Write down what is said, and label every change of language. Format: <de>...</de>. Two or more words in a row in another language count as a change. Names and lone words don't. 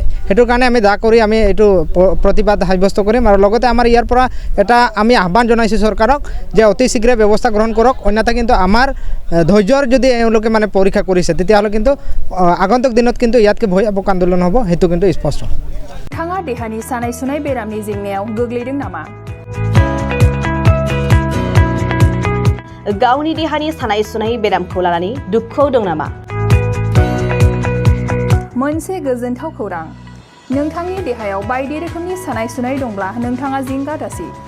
<as>সেইটো কাৰণে আমি দাহ কৰি আমি এইটো প্ৰতিবাদ সাব্যস্ত কৰিম আৰু লগতে আমাৰ ইয়াৰ পৰা এটা আমি আহ্বান জনাইছোঁ চৰকাৰক যে অতি শীঘ্ৰে ব্যৱস্থা গ্ৰহণ কৰক, অন্যথা কিন্তু আমাৰ ধৈৰ্যৰ যদি এওঁলোকে পৰীক্ষা কৰিছে তেতিয়াহ'লে কিন্তু আগন্তুক দিনত কিন্তু ইয়াতকৈ ভয়াবহ আন্দোলন হ'ব, সেইটো কিন্তু স্পষ্ট।</as> <brx>नोंथाङा देहानि सानाय सुनाय बेरामनि जेंनायाव गोग्लैदों नामा? गावनि देहानि सानाय सुनाय बेरामखौ लानानै दुखुआव दं नामा? मोनसे गोजोनथाव खौरां, नोंथांनि देहायाव बायदि रोखोमनि सानाय सुनाय दंब्ला नोंथाङा जिंगा दासि।</brx>